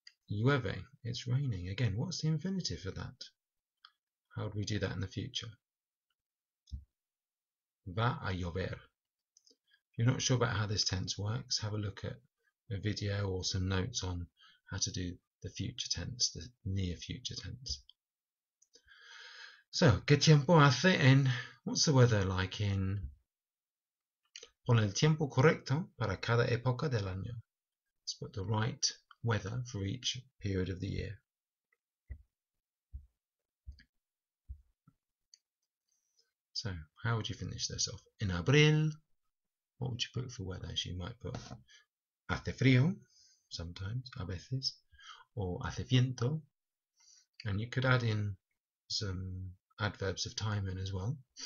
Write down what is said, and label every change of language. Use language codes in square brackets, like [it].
[en] Llueve, it's raining. Again, what's the infinitive for that? How would we do that in the future? [es] Va a llover. [en] If you're not sure about how this tense works, have a look at a video or some notes on how to do the future tense, the near future tense. [es] So, ¿qué tiempo hace en, [en] what's the weather like in, [es] pon el tiempo correcto para cada época del año. [en] Let's put the right weather for each period of the year. So, how would you finish this off? [es] En abril, [en] what would you put for weather? So you might put [es] hace frío, [en] sometimes, [es] a veces, [en] or [es] hace viento, [en] and you could add in some adverbs of time in as well.